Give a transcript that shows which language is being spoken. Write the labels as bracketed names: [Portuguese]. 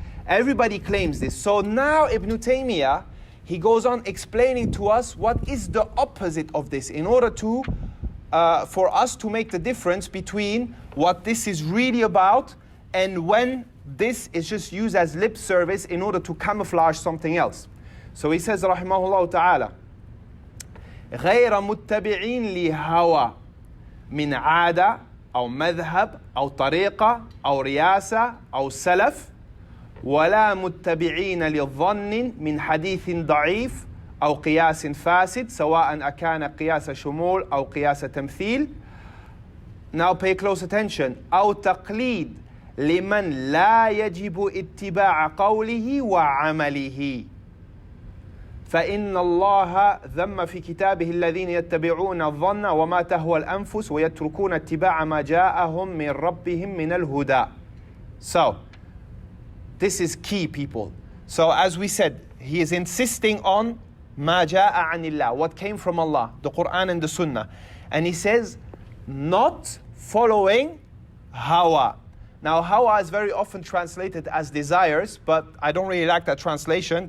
[English] Everybody claims this. So now Ibn Taymiyah, he goes on explaining to us what is the opposite of this, in order to, for us to make the difference between what this is really about and when this is just used as lip service in order to camouflage something else. So he says, [Arabic] rahimahullah ta'ala, غير متبعين لهوى من عادة أو مذهب أو طريقة أو رياسة أو سلف ولا متبعين للظن من حديث ضعيف أو قياس فاسد سواء أكان قياس شمول أو قياس تمثيل. [English] Now pay close attention. [Arabic] أو تقليد لمن لا يجب اتباع قوله وعمله فإن الله ذم في كتابه الذين يتبعون الظن وما تهوى الأنفس ويتركون اتباع ما جاءهم من ربهم من الهدى. [English] So, this is key, people. So as we said, he is insisting on [Arabic] ما جاء عن الله, [English] what came from Allah, the Quran and the Sunnah. And he says, not following Hawaa. Now, Hawaa is very often translated as desires, but I don't really like that translation.